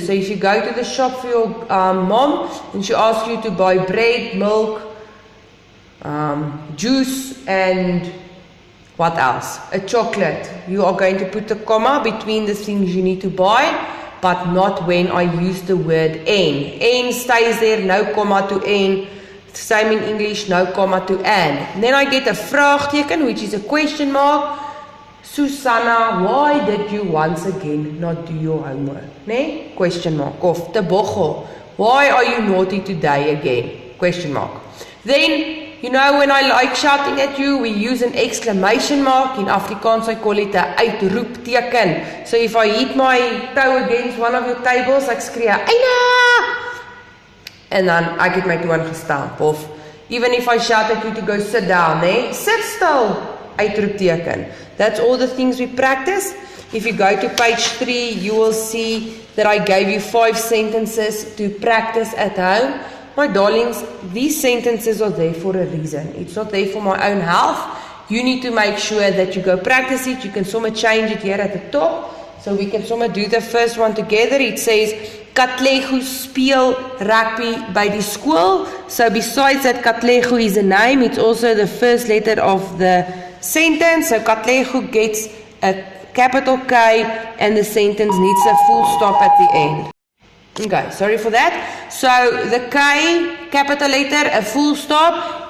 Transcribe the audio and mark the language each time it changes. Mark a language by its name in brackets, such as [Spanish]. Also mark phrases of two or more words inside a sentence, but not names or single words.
[English] So if you go to the shop for your mom and she asks you to buy bread, milk, juice, and what else? A chocolate. You are going to put a comma between the things you need to buy, but not when I use the word en. En stays there, no comma to en. Same in English, no comma to an. Then I get a vraagteken, which is a question mark. Susanna, why did you once again not do your homework? Nee? Question mark. Of Tebogo, why are you naughty today again? Question mark. Then, you know, when I like shouting at you, we use an exclamation mark. In Afrikaans, I call it [Afrikaans] 'n uitroepteken. [English] So if I hit my toe against one of your tables, [Afrikaans] ek skree, "Eina!" [English] And then I get my toe aangestamp. Of even if I shout at you to go sit down, sit still, uitroepteken. That's all the things we practice. If you go to page 3, you will see that I gave you 5 sentences to practice at home. My darlings, these sentences are there for a reason. It's not there for my own health. You need to make sure that you go practice it. You can somewhere change it here at the top. So we can somewhere do the first one together. It says, [Afrikaans] Katlego speel rugby by die skool. [English] So besides that Katlego is a name, it's also the first letter of the sentence. So Katlego gets a capital K and the sentence needs a full stop at the end. Okay, sorry for that. So the K, capital letter, a full stop.